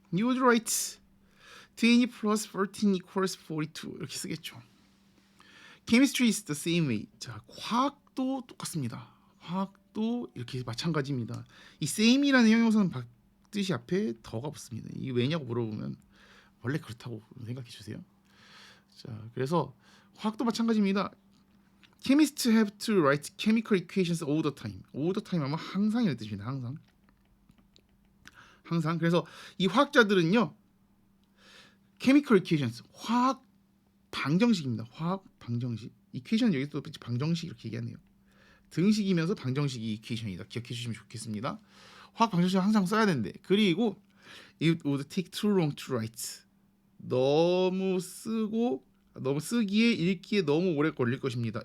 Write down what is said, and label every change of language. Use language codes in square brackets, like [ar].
[en] You would write 20 plus 14 equals 42 [ko] 이렇게 쓰겠죠. [en] Chemistry is the same way. [ko] 자, 화학도 똑같습니다. 화학도 이렇게 마찬가지입니다. 이 same이라는 형용사는 뜻이 앞에 더가 없습니다. 이게 왜냐고 물어보면 원래 그렇다고 생각해 주세요. 자, 그래서 화학도 마찬가지입니다. [en] Chemists have to write chemical equations all the time. [ko] all the time 하면 항상이라는 뜻입니다. 항상. 그래서 이 화학자들은요. chemical equations 화학 방정식입니다. 화학 방정식. equation 여기서 또 방정식 이렇게 얘기하네요. 등식이면서 방정식이 equation이다. 기억해 주시면 좋겠습니다. 화학 방정식 항상 써야 되는데. [en] 그리고 it would take too long to write. [ko] 너무 쓰기에 읽기에 너무 오래 걸릴 것입니다.